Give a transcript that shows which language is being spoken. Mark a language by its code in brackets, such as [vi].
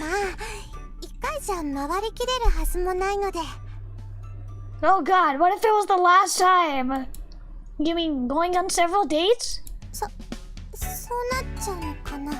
[ja] まあ、一回じゃ回りきれるはずもないので。 [en] Oh God, what if it was the last time? You mean going on several dates? [ja] そうなっちゃうのかな。